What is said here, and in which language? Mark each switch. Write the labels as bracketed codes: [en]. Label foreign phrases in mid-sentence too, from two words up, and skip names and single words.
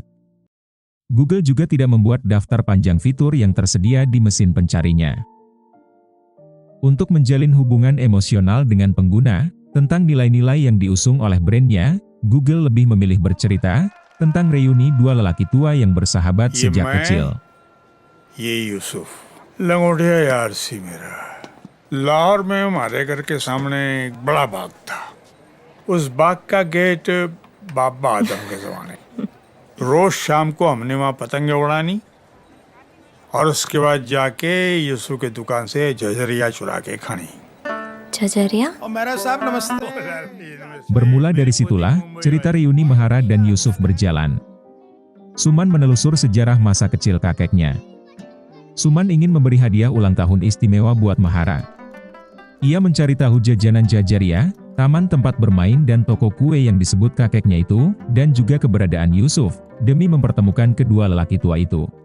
[id] Google juga tidak membuat daftar panjang fitur yang tersedia di mesin pencarinya. Untuk menjalin hubungan emosional dengan pengguna, tentang nilai-nilai yang diusung oleh brandnya, Google lebih memilih bercerita tentang reuni dua lelaki tua yang bersahabat sejak kecil. [hi] ये यूसुफ लंगोटिया यार सी मेरा लाहौर में हमारे घर के सामने एक बड़ा बाग था। उस बाग का गेट बाबा आदम के जमाने रोज शाम को हमने वहाँ पतंगे उड़ानी और उसके बाद जाके यूसुफ की दुकान से जजरिया चुरा के खानी। Jajaria? और मेरा साहब नमस्ते। [id] Bermula dari situlah, cerita reuni Mahara dan Yusuf berjalan. Suman menelusur sejarah masa kecil kakeknya. Suman ingin memberi hadiah ulang tahun istimewa buat Mahara. Ia mencari tahu jajanan Jajaria, taman tempat bermain dan toko kue yang disebut kakeknya itu, dan juga keberadaan Yusuf, demi mempertemukan kedua lelaki tua itu.